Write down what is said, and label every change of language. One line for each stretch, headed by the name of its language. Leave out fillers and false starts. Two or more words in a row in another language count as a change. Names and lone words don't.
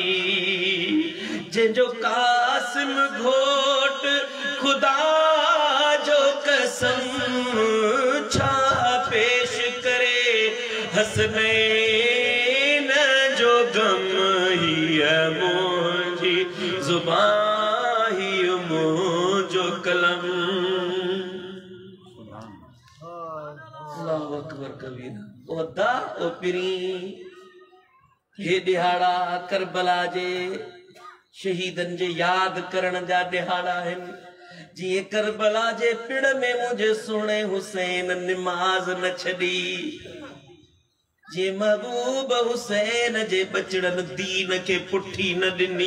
Sindhi: जंहिंजो कासिम घोट खुदा जो कसम, छा पेश करे हसनैन जो गम। ही मुंहिंजी ज़ुबान, ही मुंहिंजो कलम।
Arabic: الله أكبر كبيرا.
Sindhi: ओ दा ओ पिरी, हे दिहाड़ा करबला जे शहीदन जे याद करण जा दिहाड़ा आहिनि। जीअं करबला जे पिड़ में मुंहिंजे सुहिणे हुसैन निमाज़ न छॾी, जीअं महबूब हुसैन जे बचड़नि दीन खे पुठी न ॾिनी।